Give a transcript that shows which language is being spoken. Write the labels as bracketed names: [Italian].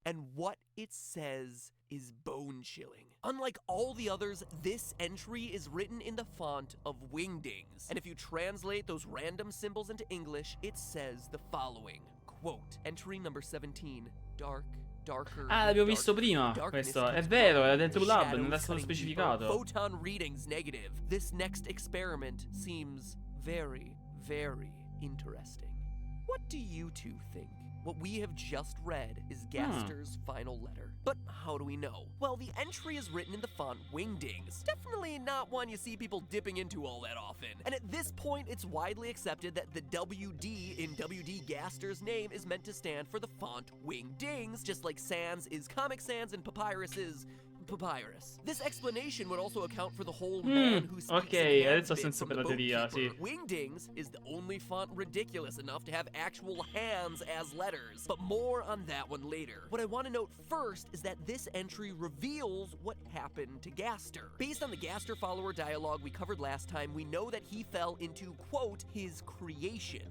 [English] And what it says is bone-chilling. Unlike all the others, this entry is written in the font of Wingdings. And if you translate those random symbols into English, it says the following. Quote, entry number 17, dark. [Italian] Ah, l'avevo visto prima questo. È vero, era dentro un lab, non era stato specificato. [English] Photon readings negative. This next experiment seems very, very interesting. what do you two think? What we have just read is Gaster's final letter. But how do we know? Well, the entry is written in the font Wingdings. Definitely not one you see people dipping into all that often. And at this point, it's widely accepted that the WD in WD Gaster's name is meant to stand for the font Wingdings, just like Sans is Comic Sans and Papyrus is Papyrus. This explanation would also account for the whole man who speaks [Italian] ok, adesso ha senso per la teoria, sì. [English] Wingdings is the only font ridiculous enough to have actual hands as letters, but more on that one later. What I want to note first is that this entry reveals what happened to Gaster. Based on the Gaster follower dialogue we covered last time, we know that he fell into, quote, his creation.